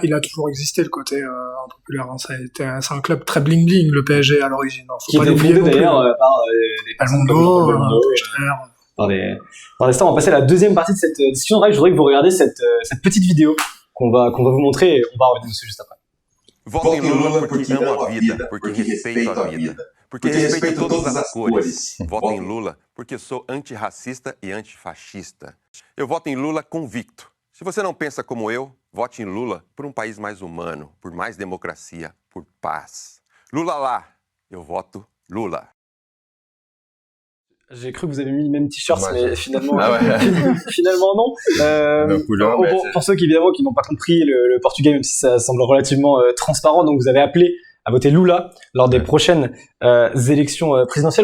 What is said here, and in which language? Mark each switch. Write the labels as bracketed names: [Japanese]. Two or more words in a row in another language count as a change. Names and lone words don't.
[French] Il a toujours existé le côté impopulaire. Hein. C'est un club très bling bling, le PSG à l'origine. Hein. Faut qui pas était l'oublier fondé d'ailleurs par des Belmondo, par des stars. On va passer à la deuxième partie de cette discussion. Je voudrais que vous regardiez cette petite vidéo qu'on va vous montrer et on va revenir dessus juste après. [Portuguese] Votem em Lula porque ama a vida, porque respeito a vida, porque respeito todas as cores. Voto em Lula porque sou antirracista e antifascista. Eu voto em Lula convicto. Se você não pensa como eu, vote em Lula por um país mais humano, por mais democracia, por paz. Lula lá, eu voto Lula. [French] J'ai cru que vous avez mis le même t-shirt, mais finalement, finalement non. Pour ceux qui évidemment qui n'ont pas compris le portugais, même si ça semble relativement transparent, donc vous avez appelé à voter Lula lors des prochaines élections présidentielles.